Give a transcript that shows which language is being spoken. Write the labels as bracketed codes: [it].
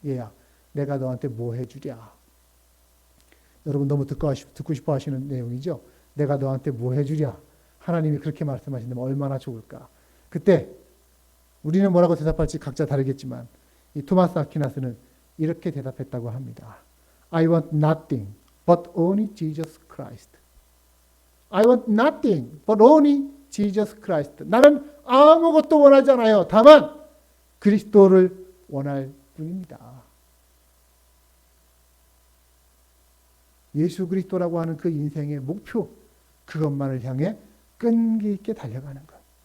[ko] 얘야, 내가 너한테 뭐 해주랴. 여러분 너무 듣고 싶어 하시는 내용이죠. 내가 너한테 뭐 해주랴. 하나님이 그렇게 말씀하신다면 얼마나 좋을까. 그때 우리는 뭐라고 대답할지 각자 다르겠지만 이 토마스 아퀴나스는 이렇게 대답했다고 합니다. [en] I want nothing but only Jesus Christ. I want nothing but only Jesus Christ. [ko] 나는 아무것도 원하지 않아요. 다만 그리스도를 원할 뿐입니다. 예수 그리스도라고 하는 그 인생의 목표, 그것만을 향해 끈기 있게 달려가는 것.